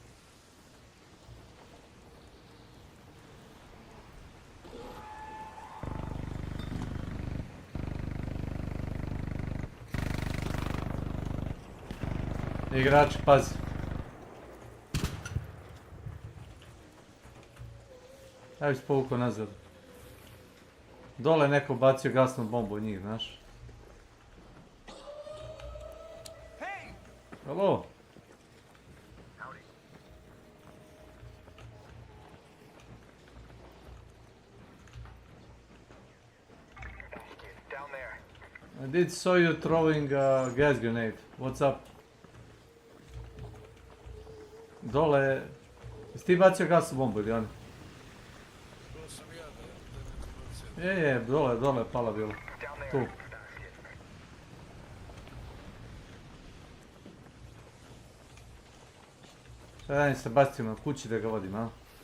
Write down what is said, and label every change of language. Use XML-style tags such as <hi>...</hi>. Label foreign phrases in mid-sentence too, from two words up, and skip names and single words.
<sr>Igrač, pazi. Ja bih povukao nazad. Dole je neko bacio gasnu bombu od njih, znaš.</sr> <en>Hello. down there. I did saw you throwing a gas grenade. What's up?</en> <sr>Dole... Jesi ti bacio gasnu bombu ili oni? Je, dole, pala bilo. Tu. Sad radim se Bastion na kući da ga vodim, a?</sr>